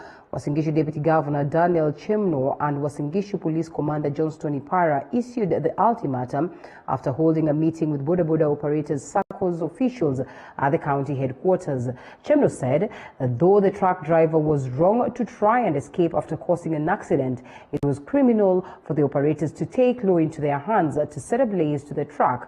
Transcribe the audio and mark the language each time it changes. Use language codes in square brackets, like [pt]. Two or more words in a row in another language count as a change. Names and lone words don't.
[en] Uasin Gishu Deputy Governor Daniel Chemno and Uasin Gishu Police Commander Johnston Ipara issued the ultimatum after holding a meeting with Boda Boda operators SACCO's officials at the county headquarters. Chemno said that though the truck driver was wrong to try and escape after causing an accident, it was criminal for the operators to take law into their hands to set ablaze to the truck.